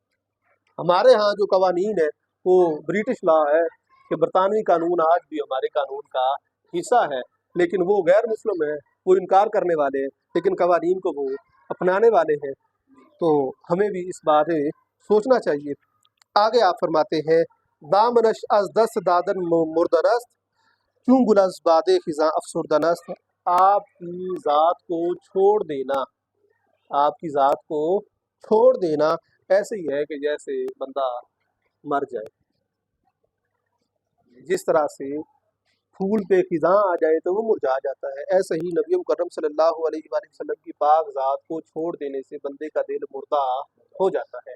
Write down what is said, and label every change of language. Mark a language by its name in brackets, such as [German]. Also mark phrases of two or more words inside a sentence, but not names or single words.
[Urdu] ہمارے ہاں جو قوانین ہے وہ [English] British law [Urdu] ہے کہ برطانوی قانون آج بھی ہمارے قانون کا حصہ ہے، لیکن وہ غیر مسلم ہیں، وہ انکار کرنے والے ہیں، لیکن قوانین کو وہ اپنانے والے ہیں۔ تو ہمیں بھی اس بارے سوچنا چاہیے۔ آگے آپ فرماتے ہیں [Persian] دامنش از دست دادن مردرست، کیوں گلز باد خزاں افسردنست، [Urdu] آپ کی ذات کو چھوڑ دینا، آپ کی ذات کو چھوڑ دینا ایسے ہی ہے کہ جیسے بندہ مر جائے۔ جس طرح سے پھول پہ خزاں آ جائے تو وہ مرجھا جاتا ہے، ایسے ہی نبی مکرم صلی اللہ علیہ وآلہ وسلم کی پاک ذات کو چھوڑ دینے سے بندے کا دل مردہ ہو جاتا ہے۔